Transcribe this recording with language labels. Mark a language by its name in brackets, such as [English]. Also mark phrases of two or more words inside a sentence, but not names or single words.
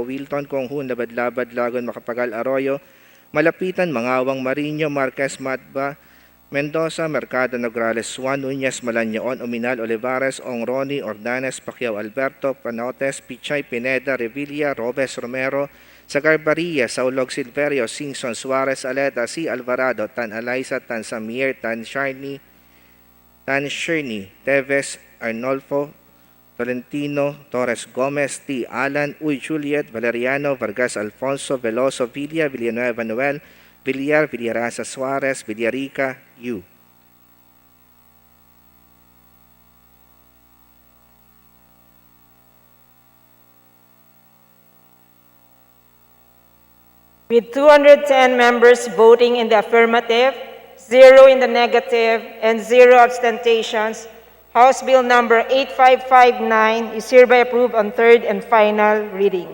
[English] Wilton, Konghun, Labad-Labad, Lagon, Makapagal, Arroyo, Malapitan, Mangawang, Marino, Marquez, Matba, Mendoza, Mercado, Nograles, Juan, Uñas, Malanyaon, Ominal, Olivares, Ongroni, Ordanes, Pacquiao, Alberto, Panotes, Pichay, Pineda, Revilla, Robes, Romero, Sagarbaria, Saulog, Silverio, Singson, Suarez, Aleta, C. Alvarado, Tan Alaysa, Tan Samir, Tan Shirney, Teves, Arnolfo, Tolentino, Torres Gomez, T. Alan, Uy Juliet, Valeriano, Vargas Alfonso, Veloso, Villa, Villanueva Noel, Villar, Villarasa Suarez, Villarica, U. With 210 members voting in the affirmative, 0 in the negative, and 0 abstentions, House Bill number 8559 is hereby approved on third and final reading.